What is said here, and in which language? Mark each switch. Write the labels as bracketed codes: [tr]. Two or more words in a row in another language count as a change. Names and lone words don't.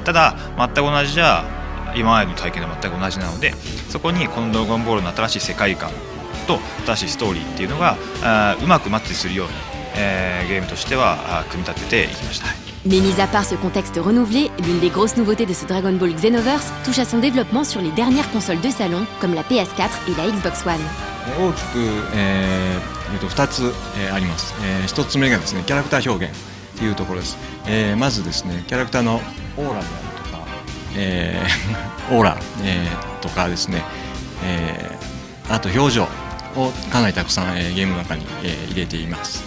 [ja] ただ全く同じじゃ今までの体験と全く同じなので、そこにこのドラゴンボールの新しい世界観と新しいストーリーっていうのがうまくマッチするように、ゲームとしては組み立てていきました。 [fr] Mais mis à part ce contexte renouvelé, l'une des grosses nouveautés de ce Dragon Ball Xenoverse touche à son développement sur les dernières consoles de salon, comme la PS4 et la Xbox One. [ja] 大きく、2つ、あります。1つ目がですね、キャラクター表現というところです。まずですね、キャラクターのオーラであるとか、オーラ、とかですね、あと表情をかなりたくさん、ゲームの中に、入れています。